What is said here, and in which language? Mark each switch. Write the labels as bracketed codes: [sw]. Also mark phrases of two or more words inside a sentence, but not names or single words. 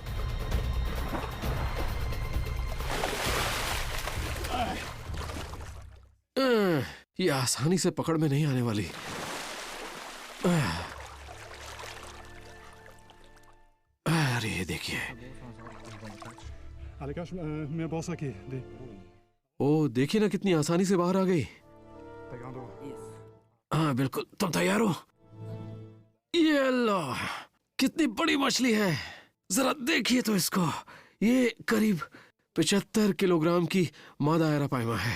[hi] ये आसानी से पकड़ में नहीं आने वाली। अरे ये देखिए। [pt] Aliás, minha bolsa aqui. [hi] ओ देखिए ना कितनी आसानी से बाहर आ गई। [pt] Pegando. [hi] हाँ बिल्कुल, तुम तैयार हो? ये लो, कितनी बड़ी मछली है, जरा देखिए तो इसको। ये करीब 75 किलोग्राम की मादा एरापाइमा है।